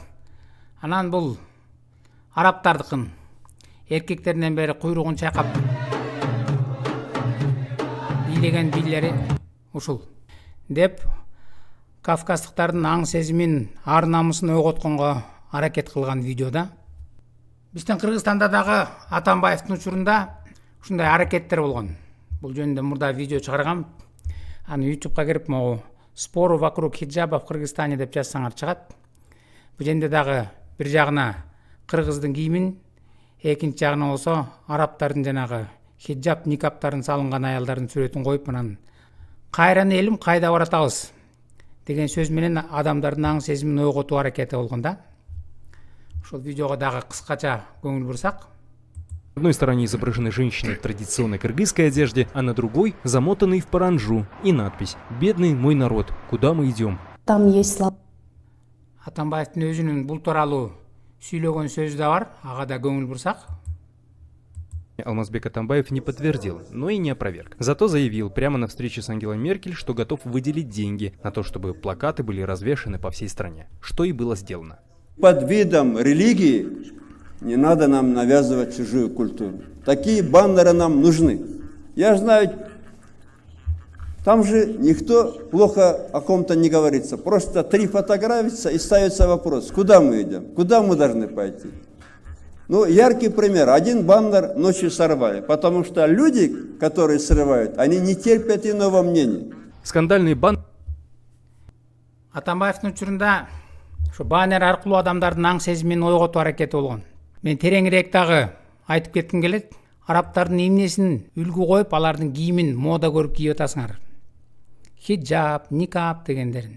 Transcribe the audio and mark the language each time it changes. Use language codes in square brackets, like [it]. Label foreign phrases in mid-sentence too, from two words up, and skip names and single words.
[ky] Анан бул арабтардыкын эркектеринен бери куйругун чайкап бийлеген бийлери ушул деп кавказдыктардын аң сезимин, ар намысын ойготконго аракет кылган видеода. Биздин Кыргызстанда дагы Атамбаевдин учурунда ушундай аракеттер болгон. Бул жөнүндө мурда видео чыгаргам. Аны YouTube'га кирип, [ru] могу спору вокруг хиджаба в Кыргызстане [ky] деп жазсаңар чыгат. Бул жерде дагы бир жагына кыргыздын кийимин, экинчи жагына болсо арабтардын жанагы хиджаб, никаптарын салынган аялдардын сүрөтүн коюп, анан кайран элим кайда баратабыз деген сөз менен адамдардын аң сезимин ойготуу аракети болгон да. Ошол видеого дагы кыскача көңүл бурсак. [ru] На одной стороне изображены женщины в традиционной кыргызской одежде, а на другой замотанный в паранджу и надпись «Бедный мой народ, куда мы идем?». Там есть слова. [ky] Атамбаевдин өзүнүн бул тууралуу сүйлөгөн сөзү да бар, ага да көңүл бурсак. [ru] Алмазбек Атамбаев не подтвердил, но и не опроверг. Зато заявил прямо на встрече с Ангелой Меркель, что готов выделить деньги на то, чтобы плакаты были развешаны по всей стране, что и было сделано. Под видом религии не надо нам навязывать чужую культуру. Такие баннеры нам нужны. Я знаю, там же никто плохо о ком-то не говорится. Просто 3 фотографии и ставится вопрос, куда мы идем, куда мы должны пойти. Ну, яркий пример. Один баннер ночью сорвали, потому что люди, которые срывают, они не терпят иного мнения. Скандальный баннер. [ky] Атамбаевдин учурунда ушу баннер аркылуу адамдардын аң сезимин ойготуу аракети болгон. Мен тереңирээк дагы айтып кетким келет. Арабтардын эмнесин үлгү коюп, алардын кийимин мода көрүп кийип атасыңар. Хиджаб, никап дегендерин.